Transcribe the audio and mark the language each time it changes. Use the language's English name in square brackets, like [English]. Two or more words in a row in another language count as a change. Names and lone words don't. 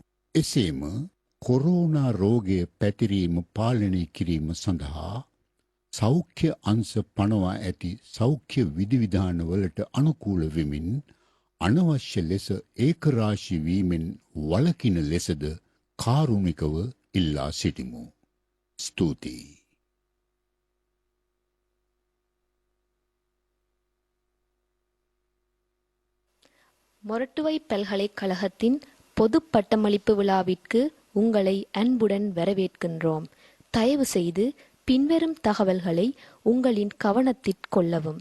[Sinhala] එසේම කොරෝනා රෝගය පැතිරීම පාලනය කිරීම සඳහා සෞඛ්‍ය අංශ පනවා ඇති සෞඛ්‍ය විධිවිධානවලට අනුකූල වෙමින් අනවශ්‍ය ලෙස ඒකරාශි වීමෙන් වළකින ලෙසද කාරුණිකව ඉල්ලා සිටිමු. ස්තුතියි. [Tamil] மொரட்டுவை பல்கலைக்கழகத்தின் பொது பட்டமளிப்பு விழாவிற்கு உங்களை அன்புடன் வரவேற்கின்றோம். தயவு செய்து பின்வரும் தகவல்களை உங்களின் கவனத்திற்கொள்ளவும்.